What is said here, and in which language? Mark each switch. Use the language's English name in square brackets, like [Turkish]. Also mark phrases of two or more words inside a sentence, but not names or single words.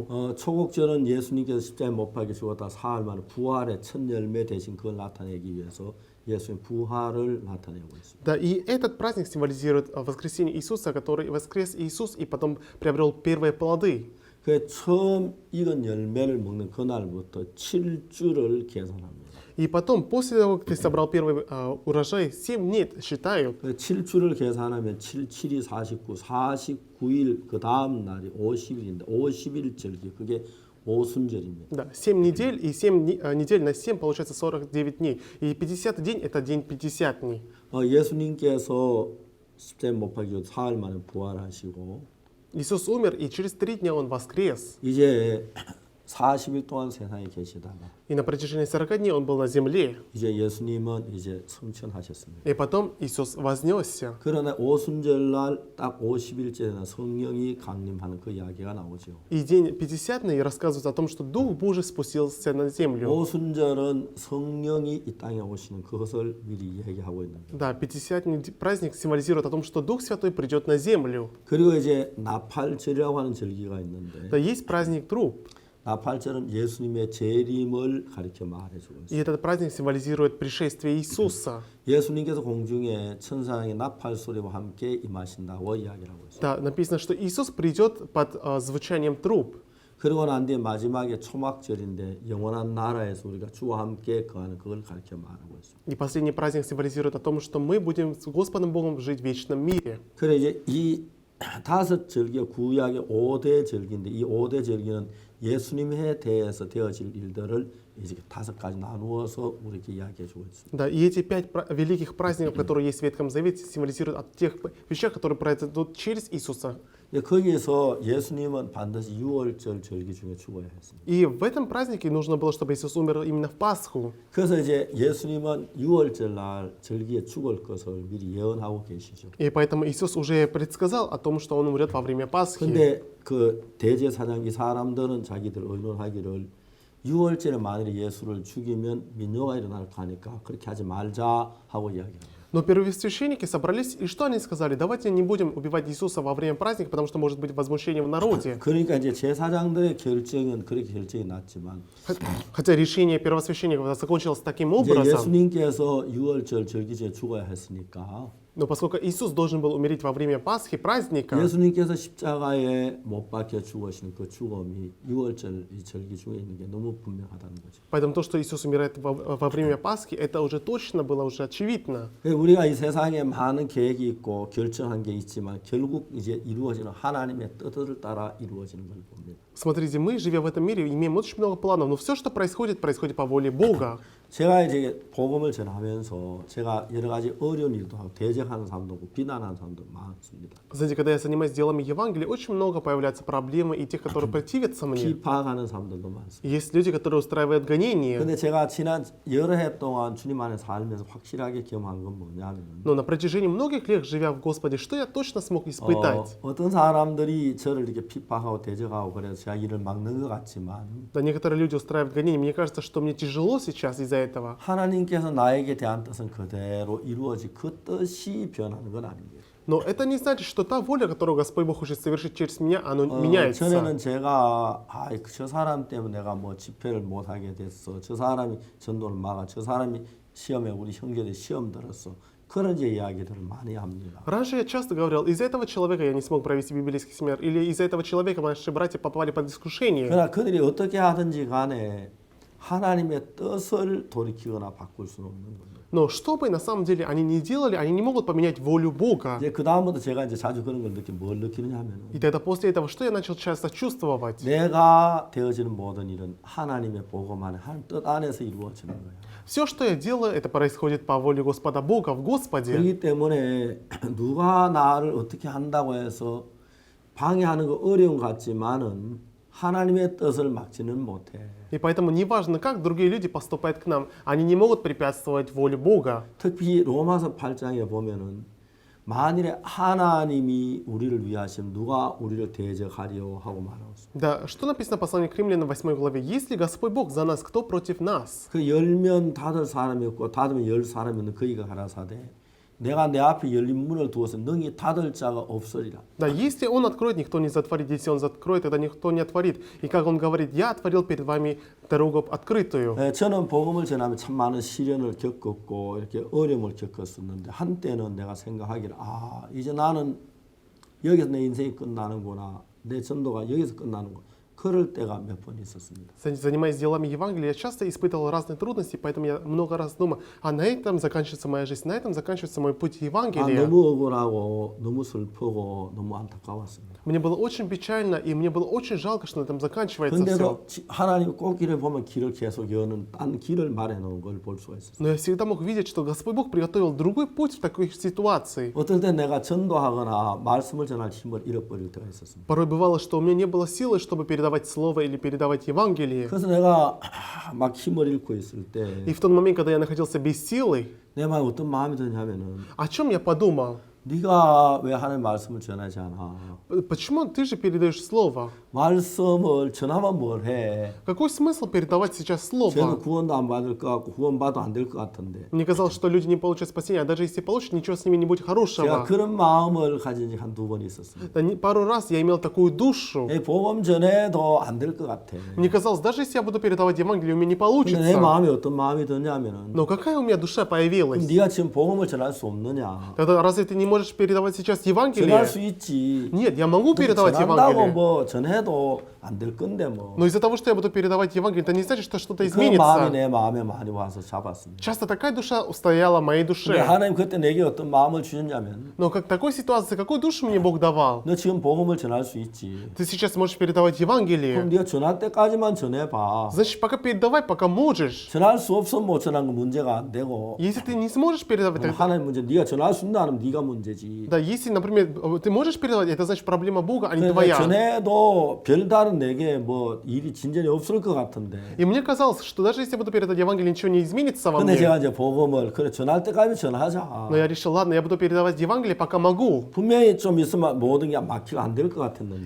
[Korean] 초곡절은 예수님께서 십자가에 못 박혀 죽었다 사흘 만에 부활의 첫 열매 대신 그걸 나타내기 위해서 예수의 부활을 나타내고 있습니다. [Russian] Да, и этот праздник символизирует воскресение Иисуса, который воскрес Иисус и потом приобрел первые плоды. [Korean] 그 처음 익은 열매를 먹는 그날부터 7주를 계산합니다. [Russian] И потом, после того, как ты собрал первый урожай, 7 дней считают. [Korean] 7주를 계산하면 7, 7이 49, 49일 그 다음 날이 50일인데 50일 절기 그게 오순절입니다. [Russian] Да, 7 недель и 7 недель на 7 получается 49 дней. И 50 день — это день Пятидесятный. [Korean] 예수님께서 십자가에 못 박혀 사흘 만에 부활하시고 [Russian] Иисус умер, и через 3 дня Он воскрес. [Korean] 이제 40일 동안 세상에 계시다가 [Russian] И на протяжении 40 дней Он был на земле. [Korean] 이제 예수님은 이제 승천하셨습니다. [Russian] И потом Иисус вознесся. [Korean] 그러나 오순절날 딱 50일째는 성령이 강림하는 그 이야기가 나오죠. [Russian] И день Пятидесятный рассказывает о том, что Дух Божий спустился на землю. [Korean] 오순절은 성령이 이 땅에 오시는 그것을 미리 얘기하고 있는 거예요. [Russian] Да, Пятидесятный праздник символизирует о том, что Дух Святой придет на землю. [Korean] 그리고 이제 나팔절이라고 하는 절기가 있는데 [Russian] Да, есть праздник труб. [Korean] 나팔절은 예수님의 재림을 가리켜 말해주고 [Russian] И [Korean] 있어요. [Russian] этот праздник символизирует пришествие Иисуса. [Korean] 예수님께서 공중에 천사의 나팔 소리와 함께 임하신다고 이야기를 하고 있어요. [Russian] Да, написано, что Иисус придет под звучанием труб. [Korean] 그러고 난 뒤에 마지막에 초막절인데 영원한 나라에서 우리가 주와 함께 거하는 그걸 가리켜 말하고 있습니다. [Russian] И последний праздник символизирует о том, что мы будем с Господом Богом жить в вечном мире. [Korean] 그래 이제 이 다섯 절기가 구약의 5대 절기인데 이 5대 절기는 예수님에 대해서 되어질 일들을 이제 5가지 나누어서 우리에게 이야기해 주고 있습니다. [Russian] Да, и эти 5 великих праздников, которые есть в Ветхом Завете, символизируют о тех вещах, которые произойдут через Иисуса. [Korean] 거기에서 예수님은 반드시 6월절 절기 중에 죽어야 했습니다. [Russian] И в этом празднике нужно было, чтобы Иисус умер именно в Пасху. [Korean] 그래서 이제 예수님은 6월절 날 절기에 죽을 것을 미리 예언하고 계시죠. [Russian] И поэтому Иисус уже предсказал о том, что Он умрет во время Пасхи. [Korean] 근데 그 대제사장 이 사람들은 자기들 의논하기를 6월절에 만일에 예수를 죽이면 민요가 일어날 거 하니까 그렇게 하지 말자 하고 이야기합니다. [Russian] Но первосвященники собрались, и что они сказали? Давайте не будем убивать Иисуса во время праздника, потому что может быть возмущение в народе. [Korean] 그러니까 이제 제사장들의 결정은 그렇게 결정이 났지만 [Russian] Хотя решение первосвященников закончилось таким [Korean] 이제 [Russian] образом, [Korean] 예수님께서 6월절 절기제에 죽어야 했으니까 [Russian] но поскольку Иисус должен был умереть во время Пасхи, праздника, [Korean] 예수님께서 십자가에 못 박혀 죽으시는 그 죽음이 6월절 이 절기 중에 있는 게 너무 분명하다는 거죠. [Russian] поэтому то, что Иисус умирает во время Пасхи, это уже точно было, уже очевидно. [Korean] 우리가 이 세상에 많은 계획이 있고 결정한 게 있지만 결국 이제 이루어지는 하나님의 뜻을 따라 이루어지는 걸 봅니다. [Russian] Смотрите, мы, живя в этом мире, имеем очень много планов, но все, что происходит, происходит по воле Бога. [Korean] 제가 이제 복음을 전하면서 제가 여러 가지 어려운 일도 하고 대적하는 사람도 있고 비난하는 사람도 많습니다. [Russian] Знаете, когда я занимаюсь делами Евангелия, очень много появляются проблемы и тех, которые противятся мне. [Korean] 비판하는 사람들도 많습니다. [Russian] Есть люди, которые устраивают гонения. [Korean] 근데 제가 지난 여러 해 동안 주님 안에 살면서 확실하게 경험한 건 뭐냐면 [Russian] Но на протяжении многих лет, живя в Господе, что я точно смог испытать? [Korean] 어떤 사람들이 저를 이렇게 핍박하고 대적하고 그래서 제가 일을 막는 것 같지만 [Russian] Да, некоторые люди устраивают гонения. Мне кажется, что мне тяжело сейчас из-за этого. [Korean] 하나님께서 나에게 대한 뜻은 그대로 이루어지 그 뜻이 변하는 건 아닙니다. [Russian] Но это не значит, что та воля, которую Господь Бог хочет совершить через меня, она меняется. [Korean] 전에는 제가 저 사람 때문에 내가 뭐 집회를 못 하게 됐어. 저 사람이 전도를 막아. 저 사람이 시험에 우리 형제들 시험 들었어. 그런 이제 이야기들을 많이 합니다. [Russian] Раньше я часто говорил, из-за этого человека я не смог провести библейский семинар, или из-за этого человека наши братья попали под искушение. [Korean] 그러나 그들이 어떻게 하든지 간에 하나님의 뜻을 돌이키거나 바꿀 수는 없는 겁니다. [Russian] Но что бы на самом деле они ни делали, они не могут поменять волю Бога. [Korean] 이제 그 다음부터 제가 이제 자주 그런 걸 뭘 느끼느냐 하면은 [Russian] И тогда после этого, что я начал часто чувствовать? [Korean] 내가 되어지는 모든 일은 하나님의 복음 안에 하나님 뜻 안에서 이루어지는 거예요. [Russian] Все, что я делаю, это происходит по воле Господа Бога в Господе. [Korean] 그렇기 때문에 누가 나를 어떻게 한다고 해서 방해하는 거 어려운 것 같지만은 하나님의 뜻을 막지는 못해. [Russian] И поэтому неважно, как другие люди поступают к нам, они не могут препятствовать воле Бога. [Korean] 특히 로마서 8장에 보면은 만일에 하나님이 우리를 위하시면 누가 우리를 대적하리요 하고 말하고 있습니다. [Russian] Да, что написано в послании к Римлянам 8 главе? Если Господь Бог за нас, кто против нас? [Korean] 그 열면 닫을 사람이 없고 닫으면 열 사람이 없는 그이가 가라사대 내가 내 앞에 열린 문을 두어서 능히 닫을 자가 없으리라. [Russian] Да, если Он откроет, никто не затворит. Если Он закроет, тогда никто не отворит. И как Он говорит, я отворил перед вами дорогу открытую. [Korean] 저는 복음을 전하면 참 많은 시련을 겪었고 이렇게 어려움을 겪었었는데 한때는 내가 생각하기를 이제 나는 여기서 내 인생이 끝나는구나. 내 전도가 여기서 끝나는구나. 그럴 때가 몇 번 있었습니다. [Russian] Занимаясь делами Евангелия, я часто испытывал разные трудности, поэтому я много раз думаю, на этом заканчивается моя жизнь, на этом заканчивается мой путь Евангелия. [Korean] 너무 억울하고 너무 슬프고 너무 안타까웠습니다. [Russian] Мне было очень печально, и мне было очень жалко, что на этом заканчивается все. [Korean] 근데도 하나님 꽃길을 보면 길을 계속 여는 딴 길을 마련해 걸 볼 수가 있었어요. [Russian] Но я всегда мог видеть, что Господь Бог приготовил другой путь в такой ситуации. [Korean] 어떨 때 내가 전도하거나 말씀을 전할 힘을 잃어버릴 때가 있었습니다. [Russian] Порой бывало, что у меня не было силы, чтобы передавать Слово или передавать Евангелие. [Korean] 그래서 내가 막 힘을 잃고 있을 때 [Russian] И в тот момент, когда я находился без силы, [Korean] 내 마음에 어떤 마음이 드냐면은 [Russian] о чем я подумал? [Korean] 네가 왜 하나님 말씀을 전하지 않아? [Russian] Почему ты же передаешь Слово? [Korean] 말씀을 전하면 뭘 해? [Russian] Какой смысл передавать сейчас [Korean] 쟤는 [Russian] Слово? [Korean] 구원도 안 받을 것 같고 구원받아도 안 될 것 같은데 [Russian] Мне казалось, что люди не получат спасения, а даже если получат, ничего с ними не будет [Korean] 제가 [Russian] хорошего. [Korean] 그런 마음을 가진 지 한두 번 있었습니다. [Russian] Да, пару раз я имел такую душу. [Korean] 복음 전해도 안 될 것 같아. [Russian] Мне казалось, даже если я буду передавать Евангелие, у меня не [Korean] 근데 내 [Russian] получится. [Korean] 마음에 어떤 마음이 드냐면은 [Russian] Но какая у меня душа [Korean] 그럼 [Russian] появилась? [Korean] 네가 지금 복음을 전할 수 없느냐? [Russian] Тогда разве ты не можешь передавать сейчас [Korean] 전할 [Russian] Евангелие? [Korean] 수 있지. [Russian] Нет, я могу передавать [Korean] 전한다고 [Russian] Евангелие. [Korean] 뭐 전해도 안 될 건데 뭐. [Russian] Но из-за того, что я буду передавать Евангелие, это не значит, что что-то [Korean] 그 마음이 [Russian] изменится. [Korean] 내 마음에 많이 와서 잡았습니다. [Russian] Часто такая душа устояла в моей [Korean] 근데 [Russian] душе. [Korean] 하나님 그때 내게 어떤 마음을 주셨냐면 [Russian] Но как в такой ситуации, какую душу мне Бог давал? [Korean] 너 지금 복음을 전할 수 있지. [Russian] Ты сейчас можешь передавать [Korean] 그럼 [Russian] Евангелие. [Korean] 네가 전할 때까지만 전해봐. [Russian] Значит, пока передавай, пока можешь. [Korean] 전할 수 없으면 못 전한 건 문제가 안 되고 [Russian] Если ты не сможешь передавать, [Korean] 그럼 [Russian] тогда... [Korean] 하나님 문제. 네가 전할 수 있나 하면 네가 문제지. [Russian] Да, если, например, ты можешь передавать, это значит проблема Бога, а не [Korean] 근데 [Russian] твоя. [Korean] 전해도 별다른 내게 뭐 일이 진전이 없을 것 같은데. [Russian] И мне казалось, что даже если я буду передавать Евангелие, ничего не изменится во [Korean] 근데 [Russian] мне. [Korean] 제가 이제 복음을 그래 전할 때까지 전하자. [Russian] Но я решил, ладно, я буду передавать Евангелие, пока могу. [Korean] 분명히 좀 있으면 모든 게 막히고 안 될 것 같았는데.